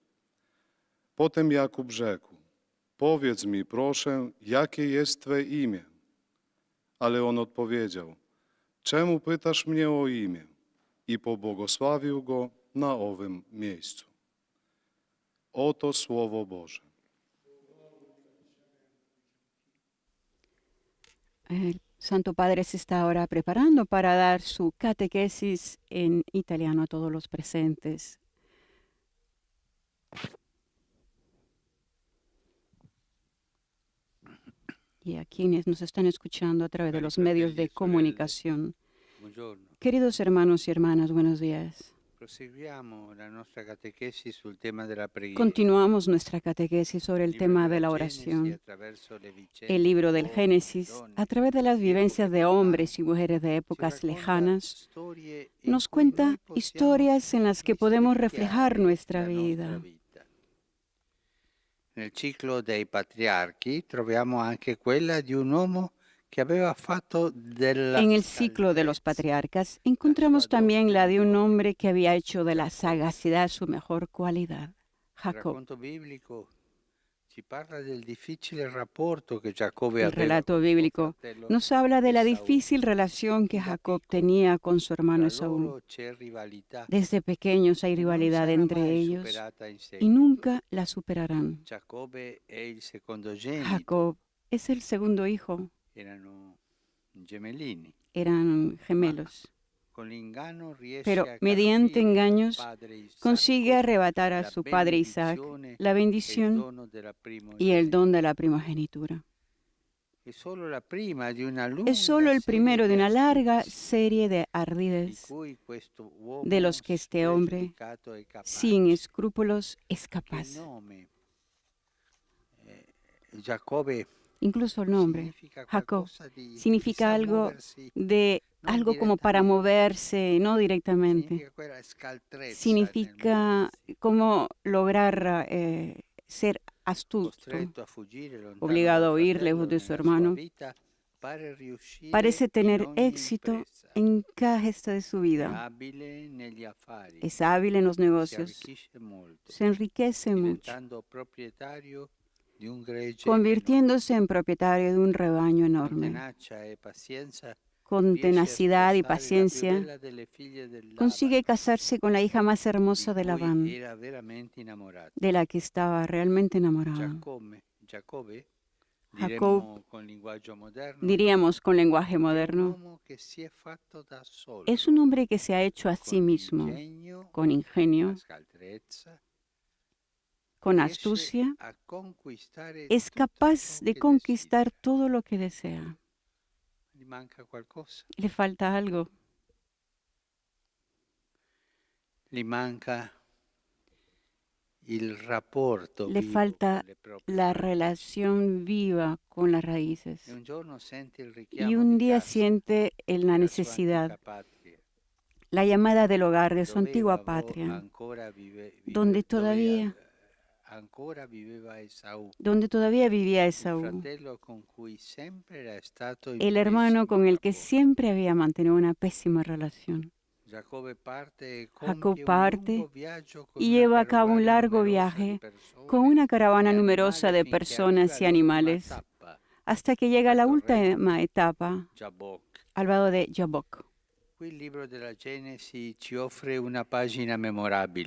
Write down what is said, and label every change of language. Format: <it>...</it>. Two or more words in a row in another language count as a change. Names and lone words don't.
<pl>Potem Jakub rzekł, powiedz mi, proszę, jakie jest Twe imię? Ale on odpowiedział, czemu pytasz mnie o imię? I pobłogosławił go na owym miejscu. Oto Słowo Boże.</pl> <es>El Santo Padre se está ahora preparando para dar su catequesis en italiano a todos los presentes. Y a quienes nos están escuchando a través de los medios de comunicación.</es> <it>Buongiorno.</it> <es>Queridos hermanos y hermanas, buenos días.</es> <it>Proseguiamo la nostra catechesi sul tema della preghiera.</it> <es>Continuamos nuestra catequesis sobre el</es> <it>Libro</it> <es>tema de</es> <it>della</it> <es>la</es> <it>Genesi,</it> <es>oración.</es> <it>attraverso le vicende</it> <es>El libro del</es> <it>di uomini,</it> <es>Génesis,</es> <it>donne,</it> <es>a través de las vivencias de</es> <it>epoche</it> <es>hombres y mujeres de</es> <it>ci</it> <es>épocas</es> <it>racconta</it> <es>lejanas,</es> <it>storie in</it> <es>nos</es> <it>cui noi</it> <es>cuenta</es> <it>possiamo</it> <es>historias en las que podemos reflejar</es> <it>rispecchiare</it> <es>nuestra</es> <it>la</it> <es>vida.</es> <it>vita. Nel ciclo dei patriarchi troviamo anche quella di un uomo che aveva fatto della</it> <es>En el ciclo de los</es> <it>salvezza</it> <es>patriarcas encontramos también la de un</es> <it>migliore.</it> <es>hombre que había hecho de la sagacidad su mejor cualidad,</es> <it>Il</it> <es>Jacob.</es> <it>racconto biblico ci parla del difficile rapporto che Giacobbe</it> <es>El</es> <it>aveva</it> <es>relato</es> <it>con suo</it> <es>bíblico</es> <it>fratello</it> <es>nos habla de la</es> <it>Esaú.</it> <es>difícil relación que</es> <it>Da</it> <es>Jacob</es> <it>piccoli,</it> <es>tenía con su hermano</es> <it>tra</it> <es>Esaú.</es> <it>loro c'è rivalità</it> <es>Desde pequeños hay</es> <it>che non</it> <es>rivalidad</es> <it>sarà</it> <es>entre</es> <it>mai</it> <es>ellos</es> <it>superata in</it> <es>y</es> <it>seguito.</it> <es>nunca la superarán.</es> <it>Giacobbe è il secondogenito,</it> <es>Jacob es el segundo hijo,</es> <it>erano gemellini.</it> <es>eran gemelos,</es> <it>Con l'inganno riesce</it> <es>pero</es> <it>a</it> <es>mediante</es> <it>carpire dal</it> <es>engaños</es> <it>padre Isacco</it> <es>consigue arrebatar a</es> <it>la</it> <es>su padre Isaac</es> <it>benedizione</it> <es>la</es> <it>e il</it> <es>bendición</es> <it>dono della</it> <es>y el</es> <it>primogenitura.</it> <es>don de la primogenitura.</es> <it>È solo la prima di una</it> <es>Es solo</es> <it>lunga</it> <es>el</es> <it>serie</it> <es>primero de</es> <it>di</it> <es>una larga</es> <it>astuzie</it> <es>serie de</es> <it>di</it> <es>ardides</es> <it>cui questo</it> <es>de</es> <it>uomo</it> <es>los que este hombre,</es> <it>spregiudicato è capace.</it> <es>sin escrúpulos, es</es> <it>Che il</it> <es>capaz.</es> <it>nome Giacobbe</it> <es>Incluso el nombre,</es> <it>significa</it> <es>Jacob,</es> <it>qualcosa di</it> <es>significa</es> <it>sa</it> <es>algo</es> <it>muoversi,</it> <es>de</es> <it>non</it> <es>algo como para</es> <it>direttamente,</it> <es>moverse, no directamente.</es> <it>significa quella scaltrezza nel</it> <es>Significa</es> <it>muoversi,</it> <es>como lograr ser astuto,</es> <it>costretto a fuggire lontano</it> <es>obligado a</es> <it>dal</it> <es>huir</es> <it>fratello</it> <es>lejos de su</es> <it>nella sua</it> <es>hermano.</es> <it>vita, pare riuscire</it> <es>Parece</es> <it>in</it> <es>tener</es> <it>ogni</it> <es>éxito</es> <it>impresa,</it> <es>en cada gesta de su</es> <it>è</it> <es>vida.</es> <it>abile negli affari,</it> <es>Es hábil en los</es> <it>si</it> <es>negocios,</es> <it>arricchisce molto,</it> <es>se enriquece mucho,</es> <it>diventando proprietario di un gregge</it> <es>convirtiéndose en propietario de un rebaño</es> <it>con</it> <es>enorme.</es> <it>tenacia e pazienza</it> <es>Con</es> <it>riesce a</it> <es>tenacidad y</es> <it>sposare la più</it> <es>paciencia,</es> <it>bella delle figlie del</it> <es>consigue</es> <it>Labano,</it> <es>casarse con la hija más</es> <it>di</it> <es>hermosa de</es> <it>cui</it> <es>Labán,</es> <it>era veramente innamorato.</it> <es>de la que estaba realmente enamorado.</es> <it>Giacobbe,</it> <es>Jacob,</es> <it>diremmo con linguaggio moderno,</it> <es>diríamos con lenguaje</es> <it>è un</it> <es>moderno,</es> <it>uomo che si è fatto da solo,</it> <es>es un hombre que se ha hecho a sí</es> <it>con</it> <es>mismo,</es> <it>ingegno,</it> <es>con ingenio,</es> <it>la scaltrezza,</it> <es>con</es> <it>riesce</it> <es>astucia,</es> <it>a conquistare</it> <es>es</es> <it>tutto</it> <es>capaz</es> <it>ciò</it> <es>de</es> <it>che</it> <es>conquistar todo lo que desea.</es> <it>desidera. Gli manca qualcosa,</it> <es>Le falta algo,</es> <it>gli manca il rapporto</it> <es>le</es> <it>vivo</it> <es>falta</es> <it>con le proprie</it> <es>la</es> <it>radici.</it> <es>relación viva con las raíces.</es> <it>E un giorno sente il</it> <es>Y</es> <it>richiamo</it> <es>un</es> <it>di</it> <es>día</es> <it>casa</it> <es>siente la</es> <it>della sua</it> <es>necesidad,</es> <it>antica patria,</it> <es>la llamada del hogar de su</es> <it>dove</it> <es>antigua patria,</es> <it>ancora</it> <es>donde todavía</es> <it>ancora viveva Esaù,</it> <es>donde todavía vivía</es> <it>il</it> <es>Esaú,</es> <it>fratello con cui sempre era stato in</it> <es>el hermano con</es> <it>pessimo</it> <es>el que</es> <it>rapporto.</it> <es>siempre había mantenido una pésima relación.</es> <it>Giacobbe parte e</it> <es>Jacob</es> <it>compie un</it> <es>parte</es> <it>lungo viaggio con</it> <es>y</es> <it>una</it> <es>lleva a cabo un</es> <it>carovana</it> <es>largo</es> <it>numerosa di</it> <es>viaje</es> <it>persone</it> <es>con una caravana</es> <it>e</it> <es>numerosa</es> <it>animali</it> <es>de</es> <it>finché arriva</it> <es>personas y</es> <it>all'ultima</it> <es>animales</es> <it>tappa,</it> <es>hasta que llega a la</es> <it>al torrente</it> <es>última etapa,</es> <it>Jabbok.</it> <es>al vado de Jabbok.</es> <it>Qui il libro della Genesi ci offre una pagina memorabile.</it>